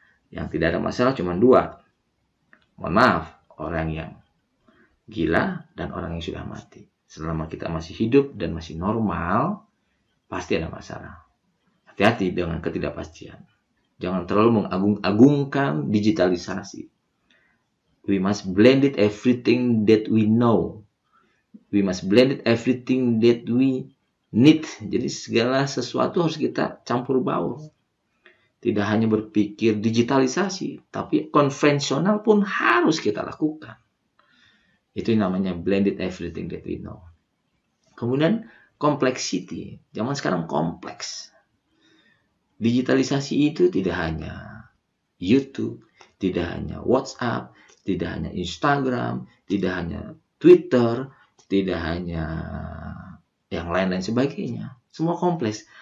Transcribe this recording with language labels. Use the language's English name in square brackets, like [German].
[Indonesian] Yang tidak ada masalah cuma dua. Mohon maaf, orang yang gila dan orang yang sudah mati. Selama kita masih hidup dan masih normal, pasti ada masalah. Hati-hati dengan ketidakpastian. Jangan terlalu mengagung-agungkan digitalisasi. [English] We must blend it everything that we know. We must blend it everything that we need. [Indonesian] Jadi segala sesuatu harus kita campur baur. Tidak hanya berpikir digitalisasi, tapi konvensional pun harus kita lakukan. Itu namanya [English] blended everything that we know. [Indonesian] Kemudian complexity. Zaman sekarang kompleks. Digitalisasi itu tidak hanya YouTube, tidak hanya WhatsApp, tidak hanya Instagram, tidak hanya Twitter, tidak hanya yang lain-lain sebagainya. Semua kompleks.